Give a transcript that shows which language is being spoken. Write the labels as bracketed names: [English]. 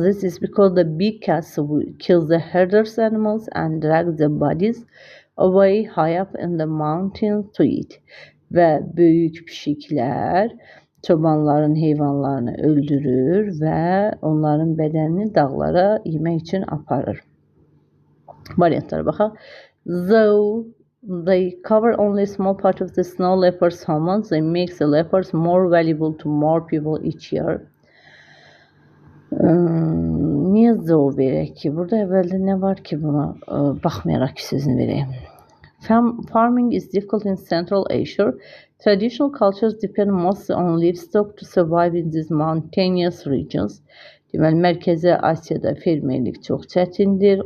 [English] This is because the big cats kill the herders animals and drag the bodies away high up in the mountains to eat. [Azerbaijani] Və böyük pişiklər çobanların heyvanlarını öldürür və onların bədənini dağlara yemək üçün aparır. Variantlara baxaq. [English] Though they cover only a small part of the snow leopard's hormones, they make the leopards more valuable to more people each year. [Azerbaijani] Niyə though verək ki? Burada əvvəldə nə var ki buna baxmayaraq ki sözünü verək. [English] Farming is difficult in Central Asia. Traditional cultures depend mostly on livestock to survive in these mountainous regions. [Azerbaijani] Deməli, Mərkəzi Asiyada fermerlik çox çətindir.